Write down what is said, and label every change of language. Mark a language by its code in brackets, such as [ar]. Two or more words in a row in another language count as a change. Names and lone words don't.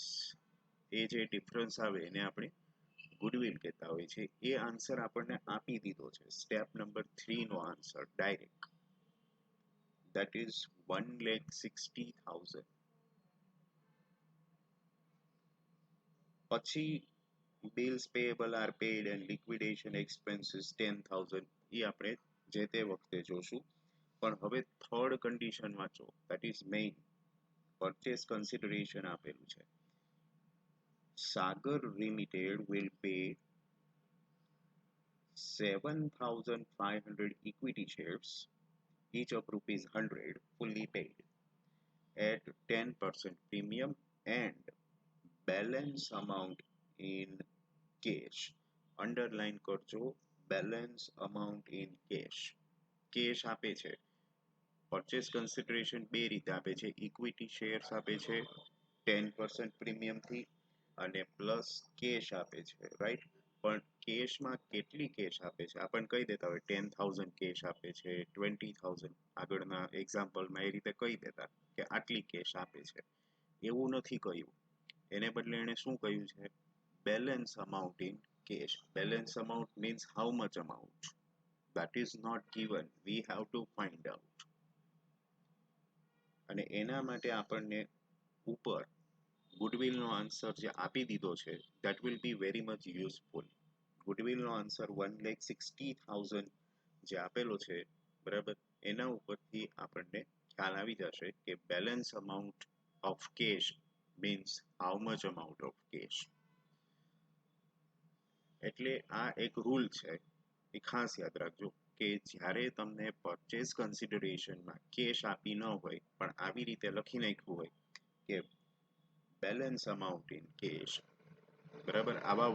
[gu] એ જે ડિફરન્સ આવે એને આપણે ગુડવિલ કહેતા હોઈએ છીએ. એ આન્સર આપણને આપી દીધો છે, [en] step number [gu] 3 નો આન્સર ડાયરેક્ટ. [en] That is 1,60,000. પછી bills payable are paid and liquidation expenses 10,000. [gu] એ આપણે જે તે વખતે જોશું. પણ હવે [en] third condition [gu] વાંચો, [en] that is main. purchase consideration [gu] આપેલું છે. [en] Sagar Limited will pay 7,500 equity shares, each of rupees 100, fully paid at 10% premium and balance amount in cash. Underline કરજો, balance amount in cash. [gu] કેશ આપે છે, [en] purchase consideration [gu] બે રીતે આપે છે, [en] equity shares [gu] આપે છે 10% પ્રીમિયમથી અને પ્લસ કેશ આપે છે, રાઈટ? પણ કેશમાં કેટલી કેશ આપે છે આપણને કહી દેતા હોય 10,000 કેશ આપે છે 20,000 આગળના એક્ઝામ્પલમાં એ રીતે કહી દેતા કે આટલી કેશ આપે છે એવું નથી કહ્યું એને બદલે એને શું કહ્યું છે [en] balance amount in cash balance amount means how much amount that is not given we have to find out [gu] અને એના માટે આપણને ઉપર ગુડવિલ નો આન્સર જે આપી દીધો છે [en] that will be very much useful [gu] ગુડવિલ નો આન્સર 1,60,000 જે આપેલો છે બરાબર એના ઉપરથી આપણને ખ્યાલ આવી જશે કે [en] balance amount of cash means how much amount of cash [gu] એટલે આ એક રૂલ છે એ ખાસ યાદ રાખજો કે જ્યારે તમને પરચેસ કન્સિડરેશનમાં કેશ આપી ન હોય પણ આવી રીતે લખી નાખ્યું હોય કે [en] balance amount in cash [gu] બરાબર આવા